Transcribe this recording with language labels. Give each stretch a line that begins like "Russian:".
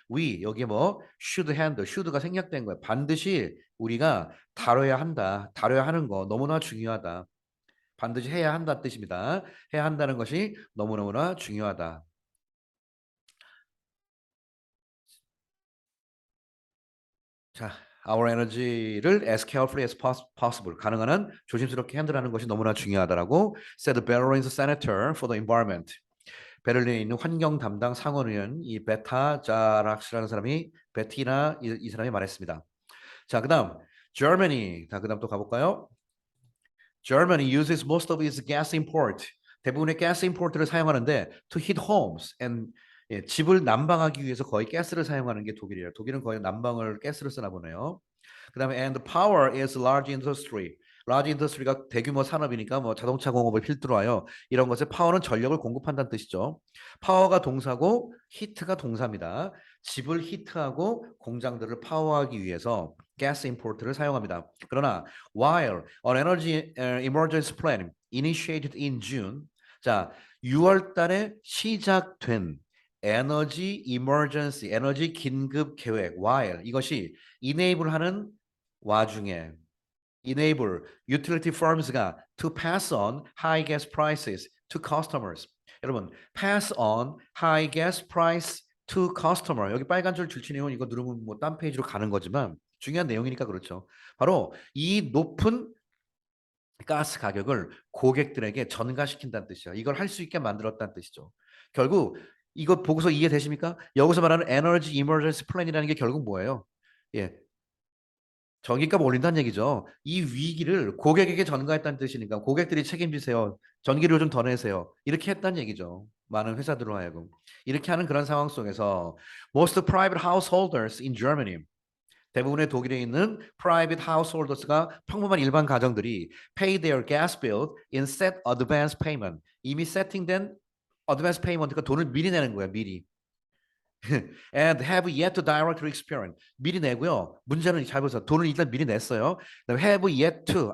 Korean: We 여기에 뭐
English: should handle,
Korean: should가 생략된 거예요. 반드시 우리가 다뤄야 한다. 다뤄야 하는 거 너무나 중요하다. 반드시 해야 한다 뜻입니다. 해야 한다는 것이 너무너무나 중요하다.
English: 자, our energy를 as carefully as possible
Korean: 가능한 한 조심스럽게 핸들하는 것이 너무나 중요하다라고
English: said Berlin's senator for the environment.
Korean: 베를린에 있는 환경 담당 상원의원 이 베타 자락스라는 사람이 베티나 이 사람이 말했습니다. 자, 그다음 Germany. 자, 그다음 또 가볼까요?
English: Germany uses most of its gas import.
Korean: 대부분의 가스 임포트를 사용하는데
English: to heat homes and
Korean: 집을 난방하기 위해서 거의 가스를 사용하는 게 독일이에요. 독일은 거의 난방을 가스를 쓰나 보네요.
English: 그다음에 and power is large industry.
Korean: large industry가 대규모 산업이니까 뭐 자동차 공업을 필두로 하여 이런 것에 파워는 전력을 공급한다는 뜻이죠. 파워가 동사고 히트가 동사입니다. 집을 히트하고 공장들을 파워하기 위해서 가스 임포트를 사용합니다.
English: 그러나 while an energy emergency plan initiated in June
Korean: 자 6월 달에 시작된 에너지
English: emergency
Korean: 에너지 긴급 계획
English: while 이것이 enable
Korean: 하는 와중에
English: enable utility firms가 to pass on high gas prices to customers. 여러분, pass on high gas price to customer.
Korean: 여기 빨간 줄 줄치네요. 이거 누르면 뭐 딴 페이지로 가는 거지만 중요한 내용이니까 그렇죠. 바로 이 높은 가스 가격을 고객들에게 전가시킨다는 뜻이야. 이걸 할 수 있게 만들었다는 뜻이죠. 결국 이거 보고서 이해되십니까? 여기서 말하는 에너지 이머전시 플랜이라는 게 결국 뭐예요? 예, 전기값 올린다는 얘기죠. 이 위기를 고객에게 전가했다는 뜻이니까 고객들이 책임지세요. 전기료 좀 더 내세요. 이렇게 했다는 얘기죠. 많은 회사들로 하여금. 이렇게 하는 그런 상황 속에서
English: most private householders in Germany
Korean: 대부분의 독일에 있는
English: private householders가
Korean: 평범한 일반 가정들이
English: pay their gas bill in set advance payment.
Korean: 이미 세팅된 advance payment가 돈을 미리 내는 거야, 미리.
English: and have yet to directly experience.
Korean: 미리 내고요. 문제는 잘 보세요. 돈을 일단 미리 냈어요. 그다음에
English: have yet to.